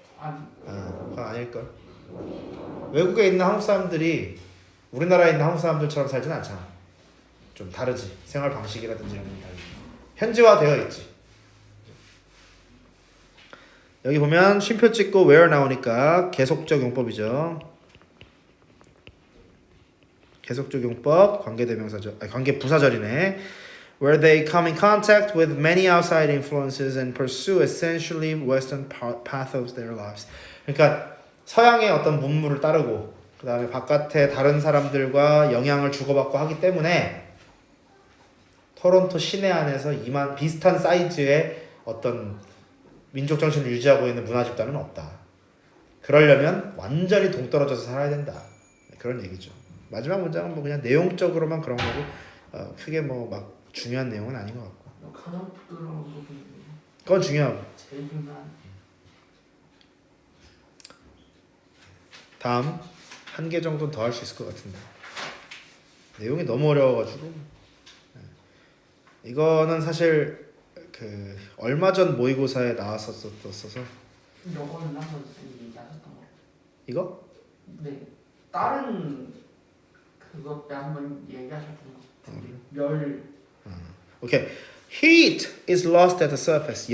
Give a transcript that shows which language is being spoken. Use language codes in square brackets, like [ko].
[ko] 그건 아닐걸. 외국에 있는 한국 사람들이 우리나라에 있는 한국 사람들처럼 살진 않잖아. 좀 다르지. 생활 방식이라든지 이런 게 다르지. 현지화되어 있지. 여기 보면 쉼표 찍고 where 나오니까 계속적 용법이죠. 계속적 용법, 관계대명사죠. 관계 부사절이네. [en] Where they come in contact with many outside influences and pursue essentially Western path of their lives. [ko] 그러니까 서양의 어떤 문물을 따르고 그 다음에 바깥에 다른 사람들과 영향을 주고받고 하기 때문에 토론토 시내 안에서 이만 비슷한 사이즈의 어떤 민족 정신을 유지하고 있는 문화 집단은 없다. 그러려면 완전히 동떨어져서 살아야 된다. 그런 얘기죠. 마지막 문장은 뭐 그냥 내용적으로만 그런 거고 크게 뭐 막 중요한 내용은 아닌 것 같고. 가장 부드러운 부분이 그건 중요하고. 제일 중요한. 다음 한 개 정도는 더 할 수 있을 것 같은데 내용이 너무 어려워가지고 이거는 사실 그 얼마 전 모의고사에 나왔었어서 요거는 한번 선생님이 얘기하셨던 거. 이거? 네. 다른 그것 때 한번 얘기하셨던 거. 멸. 오케이. [en] Heat is lost at the surface.